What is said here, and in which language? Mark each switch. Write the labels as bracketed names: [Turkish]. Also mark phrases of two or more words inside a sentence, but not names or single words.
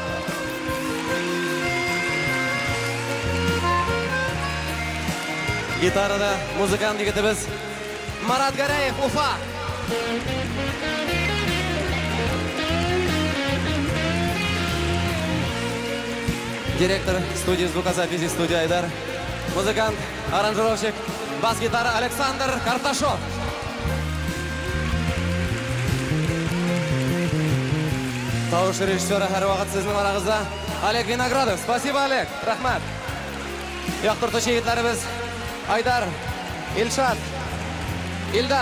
[Tatar] Гитарада музыкант егетебез Марат Гараев, Уфа. [Russian] Директор студии звукозаписи студии Айдар. Музыкант, аранжировщик, бас-гитара Александр Карташов. [Tatar] Тауыш режиссеры һәр вакыт сезнең арагызда Олег Виноградов. [Russian] Спасибо, Олег. Рахмат. [Tatar] Яктыртучы егетләребез Айдар, Ильшат, Ильдар.